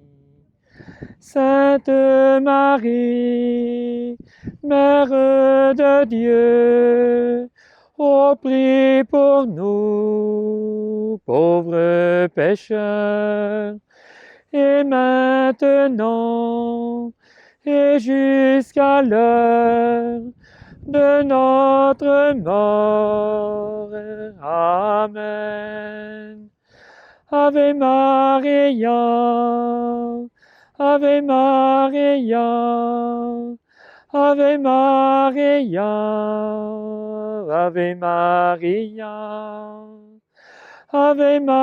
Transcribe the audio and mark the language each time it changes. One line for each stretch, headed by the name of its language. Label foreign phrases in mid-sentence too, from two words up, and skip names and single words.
French: Sainte Marie, Mère de Dieu, ô prie pour nous, pauvres pécheurs, et maintenant, et jusqu'à l'heure de notre mort. Amen.
Latin: Ave Maria, Ave Maria, Ave Maria, Ave Maria, Ave